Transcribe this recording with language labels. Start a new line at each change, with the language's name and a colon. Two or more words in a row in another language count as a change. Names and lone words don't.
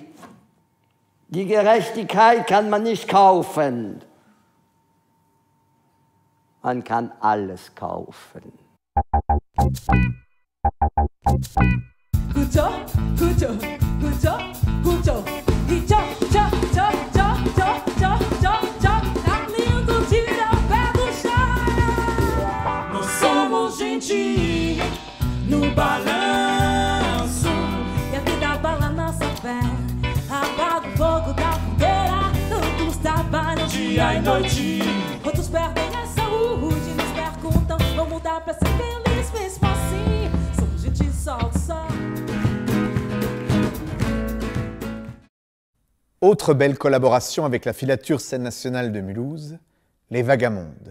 German: Die Gerechtigkeit kann man nicht kaufen. Man kann alles kaufen. Hucho, hucho, hucho, hucho. Hicho, cho, cho, cho, cho, cho, cho, cho.
Portuguese: Tá lindo, tira o pé do chão. Nós somos gente no balanço. E a vida abala nossa fé. Apaga o fogo da fogueira. Tantos trabalham dia e noite. Outros perdem a saúde. Nos perguntam, vamos mudar pra ser feliz mesmo assim. Somos gente sol, sol.
French: Autre belle collaboration avec la filature Scène nationale de Mulhouse, les Vagamondes.